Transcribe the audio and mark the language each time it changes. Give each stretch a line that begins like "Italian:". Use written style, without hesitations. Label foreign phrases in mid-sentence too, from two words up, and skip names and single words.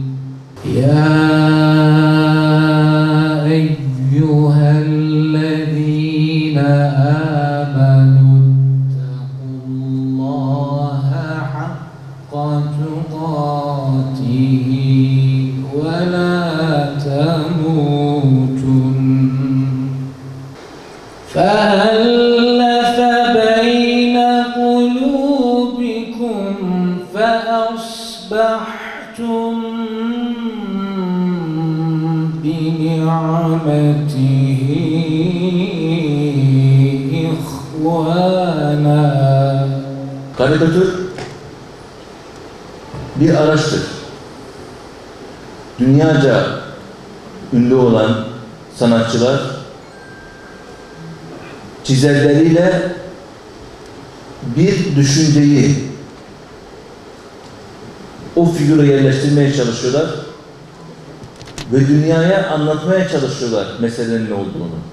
Arabic: يا أيها الذين آمنوا اتقوا الله حق تقاته ولا تموتن. فألف بين قلوبكم فأصبحتم بنعمته إخوانا.
Turkish: Karikatür bir araçtır. Dünyaca ünlü olan sanatçılar çizerleriyle bir düşünceyi o figüre yerleştirmeye çalışıyorlar ve dünyaya anlatmaya çalışıyorlar meselenin ne olduğunu.